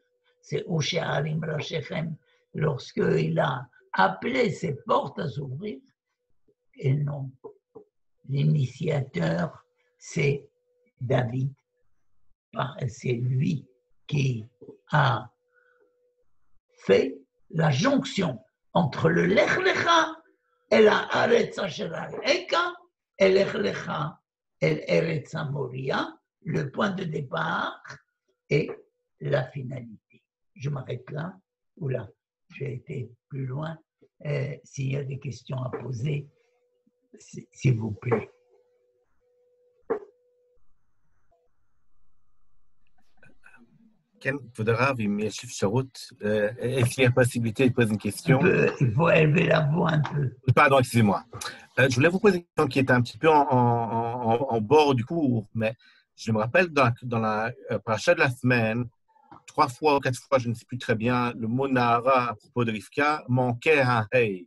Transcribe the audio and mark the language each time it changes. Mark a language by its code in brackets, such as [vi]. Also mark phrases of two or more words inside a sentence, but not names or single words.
[fr] C'est [he] שאו שערים ראשיכם, [fr] lorsqu'il a appelé ces portes à s'ouvrir, et non. L'initiateur, c'est David. C'est lui qui a fait la jonction entre le Lech Lecha et la [he] ארץ אשר אראך [fr] et Lech Lecha et Eretz Moria, le point de départ et la finalité. Je m'arrête là, ou là, j'ai été plus loin. S'il y a des questions à poser, s'il vous plaît. [he] כן, כבוד הרב, אם יש אפשרות, [fr] est-ce qu'il y a possibilité de poser une question? Il faut élever la voix un peu. Pardon, excusez-moi. Je voulais vous poser une question qui est un petit peu en bord du cours, mais je me rappelle dans la paracha de la semaine, 3 fois ou 4 fois, je ne sais plus très bien, le mot Nahara à propos de Rivka manquait un Hey.